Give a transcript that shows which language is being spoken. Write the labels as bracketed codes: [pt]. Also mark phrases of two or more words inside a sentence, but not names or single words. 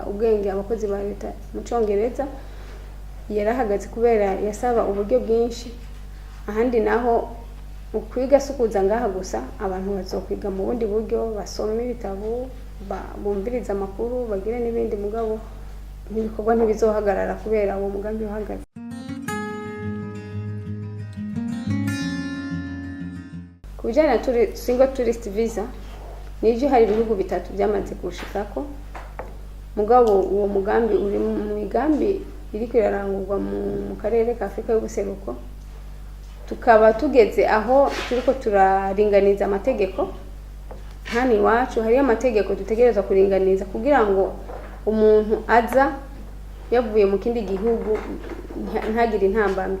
[rn] ubwenge abakozi ba leta mu congereza yarahagaze kubera yasaba uburyo bwinshi ahandi naho ukwiga sukuza ngaha gusa abantu bazokwiga mu bundi buryo basome ibitabo bumviriza amakuru bagire n'ibindi mugabo n'ibikorwa ntibizohagarara kubera uwo mugambi uhagaze. Kujana na [en] single tourist visa [rn] nivyo hari ibihugu bitatu byamaze gushikako mugabo uwo mugambi uri mu migambi iriko irarangurwa mu karere ka Afrika y'ubuseruko tukaba tugeze aho turiko turaringaniza amategeko. Hani iwacu hari amategeko dutegerezwa kuringaniza kugira ngo umuntu aza yavuye mu kindi gihugu ntagire intambamye.